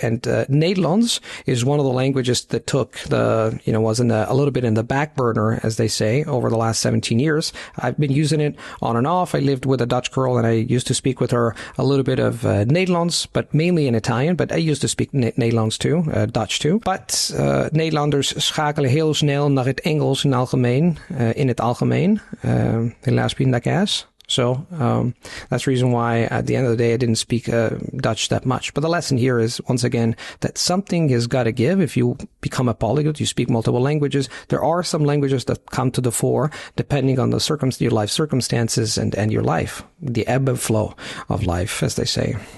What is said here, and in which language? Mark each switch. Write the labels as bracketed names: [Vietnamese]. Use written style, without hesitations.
[English] And Nederlands is one of the languages that took was a little bit in the back burner, as they say, over the last 17 years. I've been using it on and off. I lived with a Dutch girl, and I used to speak with her a little bit of Nederlands, but mainly in Italian. But I used to speak Nederlands too, Dutch too. [Dutch] But Nederlanders schakelen heel snel naar het Engels in het algemeen. Helaas pindakaas. [English] So that's the reason why at the end of the day I didn't speak Dutch that much. But the lesson here is, once again, that something has got to give. If you become a polyglot, you speak multiple languages. There are some languages that come to the fore depending on your life circumstances and your life, the ebb and flow of life, as they say.